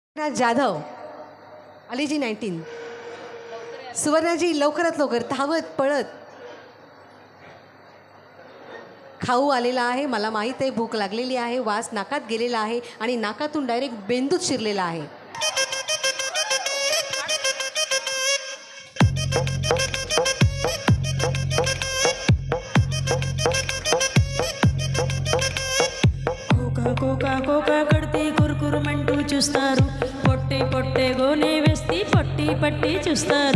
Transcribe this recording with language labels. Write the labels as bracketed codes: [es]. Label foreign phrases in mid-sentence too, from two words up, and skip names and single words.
[mr] जाधव अलीजी 19 सुवर्णाजी लवकरात लवकर धावत पळत खाऊ आलेला आहे। मला माहित आहे भूक लागलेली आहे, वास नाकात गेलेला आहे आणि नाकातून डायरेक्ट बेंदूत शिरलेला आहे। [te] కోకా కోకా కడితే కురుకురుమంటూ చూస్తారు, పొట్టి పొట్టే గోనె వేస్తే పట్టి పట్టి చూస్తారు।